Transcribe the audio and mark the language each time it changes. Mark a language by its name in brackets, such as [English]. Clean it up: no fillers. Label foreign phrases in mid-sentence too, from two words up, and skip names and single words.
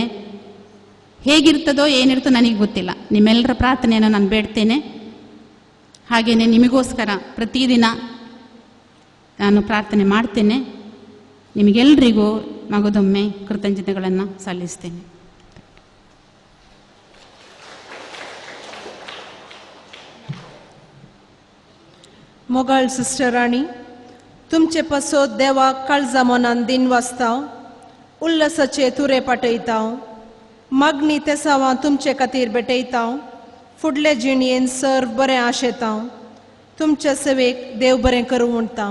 [Kannada] ಹೇಗಿರ್ತದೋ ಏನಿರ್ತೋ ನನಗೆ ಗೊತ್ತಿಲ್ಲ. ನಿಮ್ಮೆಲ್ಲರ ಪ್ರಾರ್ಥನೆಯನ್ನು ನಾನು ಬೇಡ್ತೇನೆ. ಹಾಗೆಯೇ ನಿಮಗೋಸ್ಕರ ಪ್ರತಿದಿನ ನಾನು ಪ್ರಾರ್ಥನೆ ಮಾಡ್ತೇನೆ. ನಿಮಗೆಲ್ಲರಿಗೂ ಮಗದೊಮ್ಮೆ ಕೃತಜ್ಞತೆಗಳನ್ನು ಸಲ್ಲಿಸ್ತೇನೆ. [Konkani] मोगल सिस्टर राणी, तुमचे पसोत देवाक काळजा मनान दिन वाचताव, उल्लसाचे तुरे पाटयताव, मागणी तेसावां तुमचे खातीर भेटयताव, फुडले जिणयेन सर बरें आशेताव, तुमच्या सेवेक देव बरें करूं म्हणटाव.